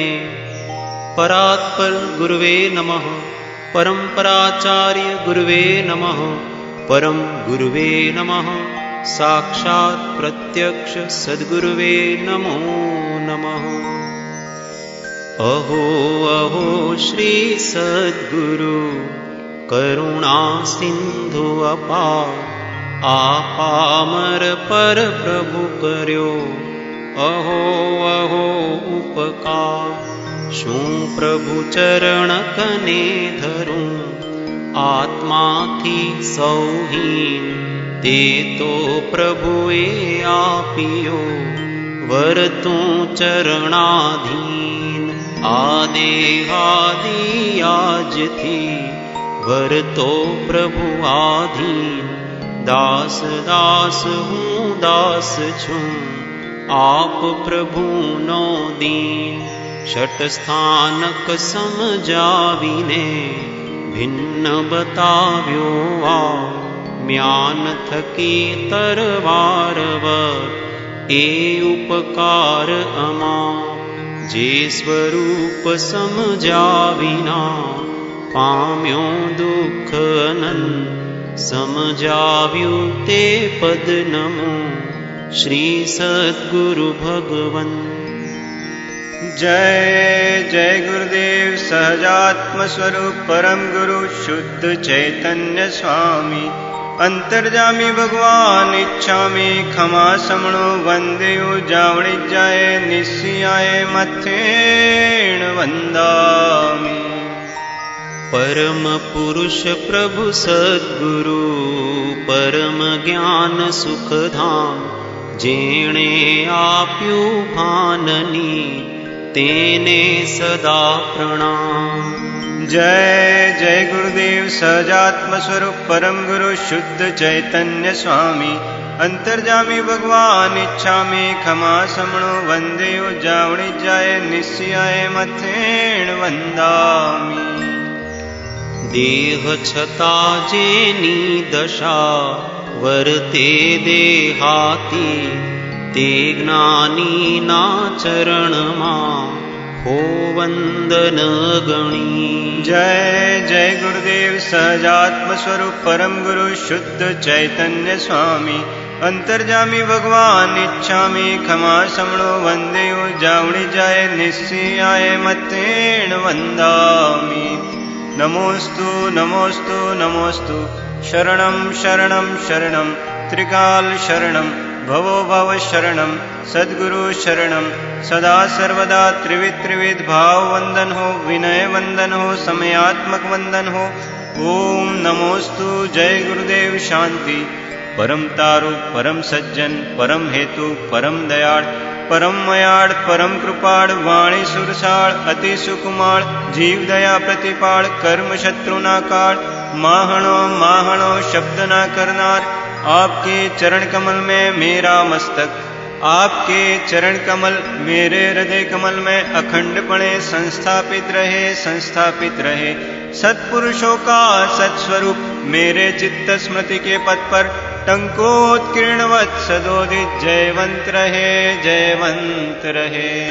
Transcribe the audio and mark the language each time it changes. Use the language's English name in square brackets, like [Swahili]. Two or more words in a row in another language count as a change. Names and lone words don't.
[Sanskrit] परात्पर गुरुवे नमः परम्पराचार्य गुरुवे नमः परम गुरुवे नमः। साक्षात् प्रत्यक्ष सद्गुरुवे नमो नमः। [Gujarati] અહો અહો શ્રી સદ્ગુરુ કરુણા સિંધુ અપાર, આપામર પર પ્રભુ કર્યો અહો અહો ઉપકાર। શૂ પ્રભુ ચરણ કને ધરૂં, આત્મા થી સૌહીન, તે તો પ્રભુએ આપિયો વર તૂ ચરણાધીન। આદેહાદિ આજ થી વર તો પ્રભુ આધીન, દાસ દાસ હૂઁ દાસ છૂં, આપ પ્રભુ નો દીન। ષટ સ્થાનક સમઝાવીને ભિન્ન બતાવ્યો આ, મ્યાન થકી તરવારવર એ ઉપકાર અમા। જે સ્વરૂપ સમઝાવિના પામ્યો દુખ અનંત, સમઝાવ્યૂ તે પદ નમો શ્રી સદ્ગુરુ ભગવન્। [Sanskrit] जय जय गुरुदेव सहजात्म स्वरूप परम गुरु शुद्ध चैतन्य स्वामी। [Prakrit languages] अंतर्जामी भगवान इच्छामी क्षमा समणो वंदेयो जावणी जाए निशियाए मथेण वंदामि। [Gujarati] પરમ પુરુષ પ્રભુ સદ્ગુરુ પરમ જ્ઞાન સુખ ધામ, જેણે આપ્યુ ભાનની તેને સદા પ્રણામ। [Sanskrit] जय जय गुरुदेव सहजात्म स्वरूप परम गुरु शुद्ध चैतन्य स्वामी। [Prakrit languages] अंतर्जामी भगवान इच्छामी क्षमा समणो वंदेयो जावणी जाए निशियाए मथेण वंदामि। [Gujarati] દેહ છતા જેની દશા વર્તે દેહાતી, તે જ્ઞાની ના ચરણ માં હો વંદન ગણી। [Sanskrit] जय जय गुरुदेव सहजात्म स्वरूप परम गुरु शुद्ध चैतन्य स्वामी। [Prakrit languages] अंतर्जामी भगवान इच्छामी क्षमा समणो वंदेयो जावणी जाए निशियाए मथेण वंदामि। [Sanskrit] नमोस्तु नमोस्तु नमोस्तु शरणं शरणं शरणं त्रिकाल शरणं भवो भव शरणं सद्गुरु शरणं। [Gujarati] સદા સર્વદા ત્રિવિધ ત્રિવિધ ભાવ વંદન હો, વિનય વંદન હો, સમયાત્મક વંદન હો। [Sanskrit] ओम नमोस्तु जय गुरुदेव शांति। [Gujarati] પરમ તારુ પરમ સજ્જન પરમ હેતુ પરમ દયાળ પરમ મયાળ પરમ કૃપાળ વાણી સુરસાળ અતિ સુકુમાર જીવ દયા પ્રતિપાળ કર્મ શત્રુ ના કાળ માહણો માહણો શબ્દ ના કરનાર। [Hindi] आपके चरण कमल में मेरा मस्तक, आपके चरण कमल मेरे हृदय कमल में अखंडपणे संस्थापित रहे संस्थापित रहे। सत्पुरुषों का सत्स्वरूप मेरे चित्त स्मृति के पथ पर टंकोत्कीर्णवत् सदोदित जयवंत रहे जयवंत रहे।